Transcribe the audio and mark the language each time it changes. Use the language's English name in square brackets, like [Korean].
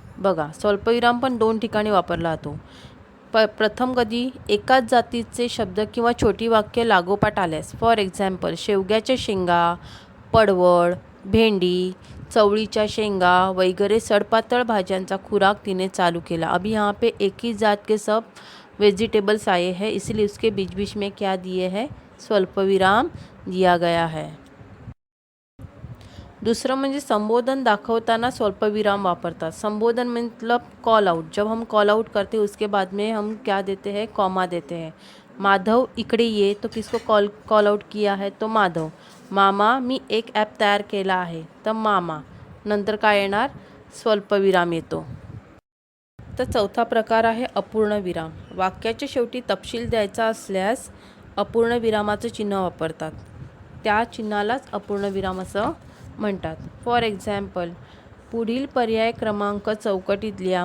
[Marathi] बघा, स्वल्पविराम पण दोन ठिकाणी वापरला जातो. प्रथम कधी एकाच जातीचे शब्द किंवा छोटी वाक्य लागोपाठ आल्यास, फॉर एक्झाम्पल, शेवग्याच्या शेंगा, पडवळ, भेंडी, चवळीच्या शेंगा वगैरे सडपातळ भाज्यांचा खुराक तिने चालू केला. [Hindi] अभी यहाँ पे एक ही जात के सब वेजिटेबल्स आए हैं, इसलिए उसके बीच बीच में क्या दिए हैं? स्वल्पविराम दिया गया है. [Marathi] दूसरा म्हणजे संबोधन दाखवताना स्वल्पविराम वापरतात. [Hindi] संबोधन मतलब कॉल आउट. जब हम कॉल आउट करते हैं उसके बाद में हम क्या देते हैं? कॉमा देते हैं. [Marathi] माधव इकडे ये, [Hindi] तो किसको कॉल आउट किया है? तो माधव. [Marathi] मामा, मी एक ॲप तयार केला आहे, तर मामा. नंतर काय येणार? स्वल्पविराम येतो. तर चौथा प्रकार आहे अपूर्ण विराम. वाक्याच्या शेवटी तपशील द्यायचा असल्यास अपूर्ण विरामाचं चिन्ह वापरतात. त्या चिन्हालाच अपूर्ण विराम असं म्हणतात. फॉर एक्झाम्पल, पुढील पर्याय क्रमांक चौकटीत लिहा.